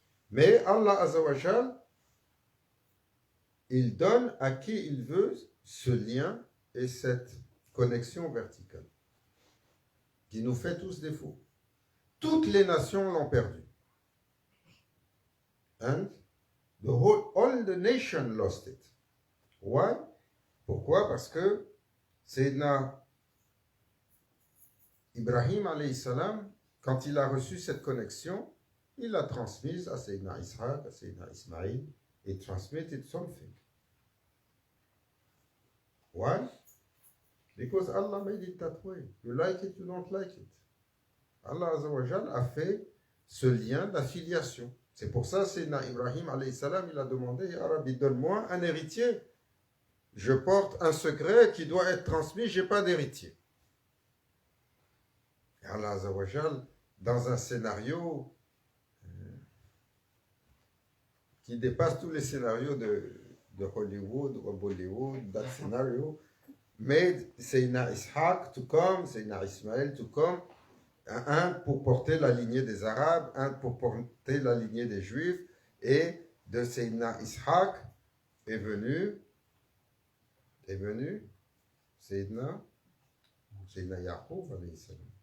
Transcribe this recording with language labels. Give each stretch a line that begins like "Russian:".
French: Mais Allah Azza wa Jal, il donne à qui il veut ce lien et cette connexion verticale qui nous fait tous défaut. Toutes les nations l'ont perdu.
English: And all the nation lost it.
French: Why? Pourquoi? Parce que Sayyidina Ibrahim alayhi salam, quand il a reçu cette connexion, il l'a transmise à Sayyidina Ishaq, à Sayyidina Ismaïl, et
English: transmitted something. Why? Because Allah made it that way. You like it, you don't like it.
French: Allah Azza wa Jal a fait ce lien d'affiliation. C'est pour ça, Sayyidina Ibrahim alayhi salam, il a demandé, Ya Rabbi, donne-moi un héritier. Je porte un secret qui doit être transmis, je n'ai pas d'héritier. Et Allah Azza wa Jal, dans un scénario qui dépasse tous les scénarios de Hollywood ou Bollywood,
English: that scenario,
French: made Sayyidina Ishaq to come, Sayyidina Ismaël to come, un pour porter la lignée des Arabes, un pour porter la lignée des Juifs, et de Sayyidina Ishaq est venu Sayyidina Yaqub alayhi salam.